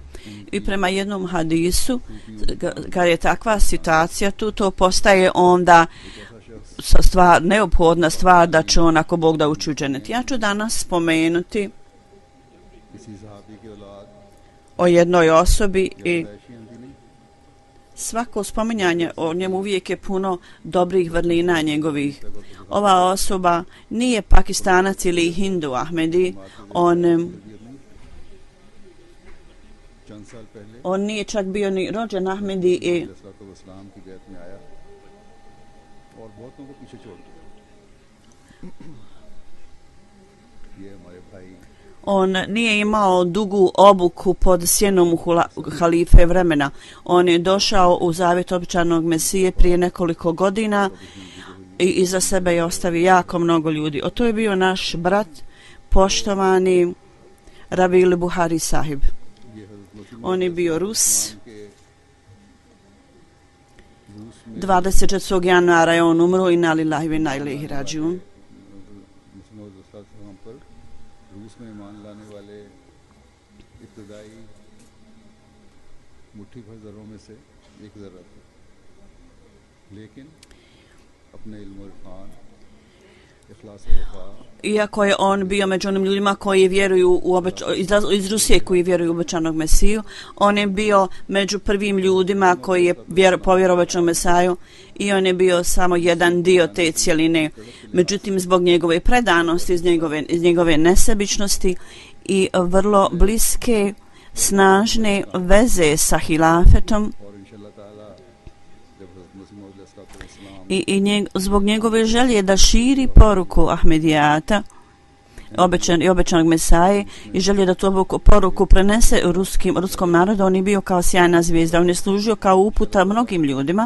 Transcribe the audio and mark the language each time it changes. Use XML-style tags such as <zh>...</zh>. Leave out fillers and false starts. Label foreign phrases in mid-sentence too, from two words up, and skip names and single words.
<bs>I prema jednom hadisu, kad je takva situacija tu, to postaje onda neophodna stvar da će on, ako Bog da, ući u dženet. Ja ću danas spomenuti o jednoj osobi i</bs> <ur>پیدائشی آندھی نہیں,</ur> <bs>svako spominjanje o njemu uvijek je puno dobrih vrlina njegovih. Ova osoba nije Pakistanac ili Hindu Ahmedi,</bs> <ur>چند سال پہلے</ur> <bs>on nije čak bio ni rođen Ahmedi i</bs> <ur>اسلام کی بیعت میں آیا اور بہتوں کو پیچھے چھوڑ دیا. یہ ہمارے بھائی</ur> <bs>on nije imao dugu obuku pod sjenom halife vremena. On je došao u zavjet običanog Mesije prije nekoliko godina i iza sebe je ostavio jako mnogo ljudi. To je bio naš brat, poštovani Ravil Buhari sahib. On je bio Rus. 24. januara je on umro i</bs> <ar>إنا لله وإنا إليه راجعون.</ar> <ur>روس میں ایمان لانے والے ابتدائی مٹھی بھر ذروں میں سے ایک ذرہ تھا، لیکن اپنے علم اور عرفان، اخلاص اور وفا,</ur> <bs>iako je on bio među onim ljudima koji vjeruju iz Rusije koji vjeruju u obećanog Mesiju, on je bio među prvim ljudima koji je povjerovao u obećanog Mesaju i on je bio samo jedan dio te cjeline. Međutim, zbog njegove predanosti, iz njegove nesebičnosti i vrlo bliske, snažne veze sa hilafetom i zbog njegove želje da širi poruku Ahmedijata i obećanog Mesaje i želje da tu poruku prenese ruskom narodu, on je bio kao sjajna zvijezda, on je služio kao uputa mnogim ljudima.</bs>